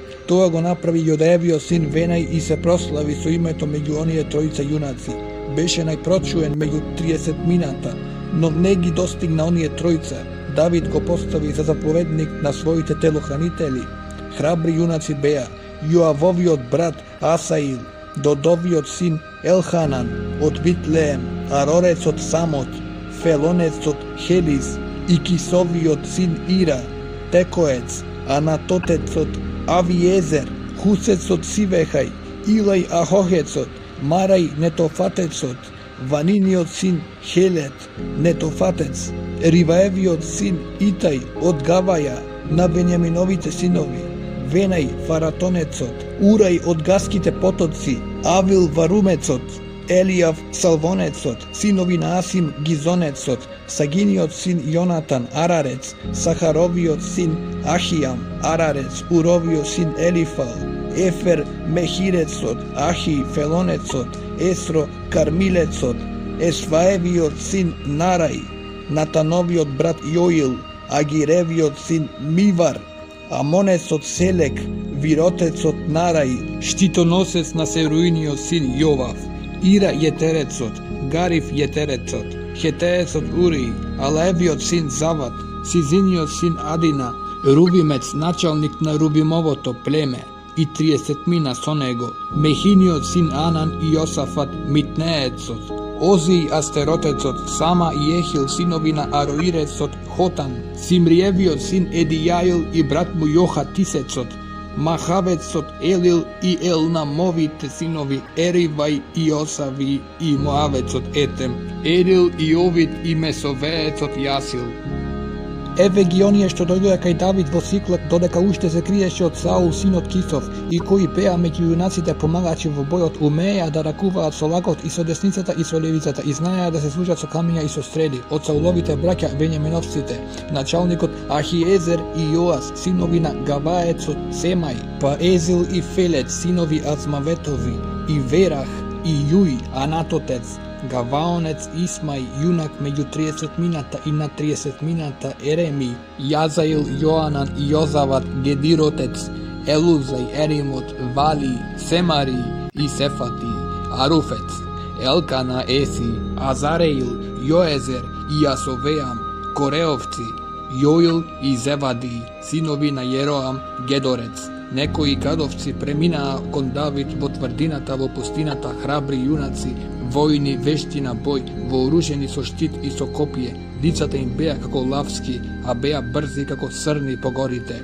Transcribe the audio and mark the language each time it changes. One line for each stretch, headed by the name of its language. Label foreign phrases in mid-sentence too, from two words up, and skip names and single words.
Macedonian: Тоа го направи Јодаевиот син Венај и се прослави со името меѓу оние тројца јунаци. Беше најпрочуен меѓу 30-мината, но не ги достигна оние тројца. Давид го постави за заповедник на своите телохранители. Храбри јунаци беа Јоавовиот брат Асаил, Додовиот син Елханан од Витлеем, Арорецот Самот, Фелонецот Хелис и Кисовиот син Ира, Текоец, Анатотецот Авиезер, Хусецот Сивехај, Илај Ахохецот, Марај Нетофатецот, Ваниниот син Хелет, Нетофатец, Риваевиот син Итај од Гаваја, на Бенјаминовите синови, Венај Фаратонецот, Урај од Гаските потоци, Авил Варумецот, Елијав Салвонецот, синови Насим Гизонецот, Сагиниот син Јонатан Арарец, Сахаровиот син Ахијам Арарец, Уровио син Елифал, Ефер Мехирецот, Ахи Фелонецот, Есро Кармилецот, Есваевиот син Нарај, Натановиот брат Јоил, Агиревиот син Мивар, Амонецот Селек, Виротецот Нарај, штитоносец на Серуиниот син Јовав, Ира Јетерецот, Гариф Јетерецот, Хетеецот Ури, Алевиот син Зават, Сизиниот син Адина, Рубимец началник на Рубимовото племе, и 30 сонего, Мехиниот син Анан и Јосафат Митнеецот, Озиј Астеротецот, Сама и Јехил синовина Ароирецот Хотан, Симријевиот син Едијаил и брат му Јоха Тисецот, Махавецот Елил и Елнамовите синови Еривај и Осави и Моавецот Етем, Елил и Овид и Месовеецот Јасил. Еве ги оние што дојдоа кај Давид во Сиклаг додека уште се криеше од Саул синот Кисов и кои пеа меѓу јунаците помагачи во бојот, умееа да ракуваат со лакот и со десницата и со левицата и знаеа да се служат со камиња и со стрели. Од Сауловите браќа Вењаминовците, началникот Ахиезер и Јоас, синови на Гаваецот Семај, па Езил и Фелец, синови Азмаветови, и Верах и Јуј, Анатотец, Гаваонец Исмај, јунак меѓу 30 и на 30 Ереми, Јазаил, Јоанан и Јозават, Гедиротец, Елузај, Еримот, Вали, Семари и Сефати, Аруфец, Елкана, Еси, Азареил, Јоезер и Јасовеам, Кореовци, Јоил и Зевади, синови на Јероам, Гедорец. Некои гадовци преминаа кон Давид во тврдината во пустината, храбри јунаци, војни вешти на бој, вооружени со штит и со копие. Лицата им беа како лавски, а беа брзи како срни по горите.